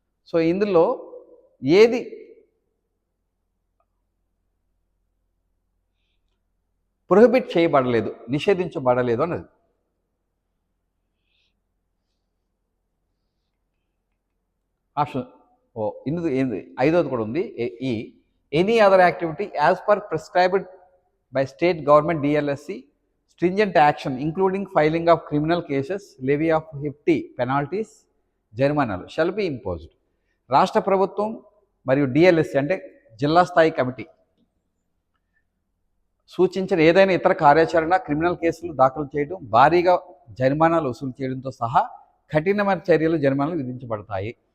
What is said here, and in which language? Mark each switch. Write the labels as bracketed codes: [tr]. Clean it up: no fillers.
[te] So ఇందులో ఏది prohibit చేయబడలేదు, నిషేధించబడలేదు అన్నది. [en] option [te] ఇందులో ఏంది 5వది కూడా ఉంది, [en] ఈ any other activity as per prescribed by state government DLSC, stringent action including filing of criminal cases, levy of hefty penalties, జరిమానాలు shall be imposed. [te] రాష్ట్ర ప్రభుత్వం మరియు డిఎల్ఎస్సి అంటే జిల్లా స్థాయి కమిటీ సూచించిన ఏదైనా ఇతర కార్యాచరణ, క్రిమినల్ కేసులు దాఖలు చేయడం, భారీగా జరిమానాలు వసూలు చేయడంతో సహా కఠినమైన చర్యలు, జరిమానాలు విధించబడతాయి.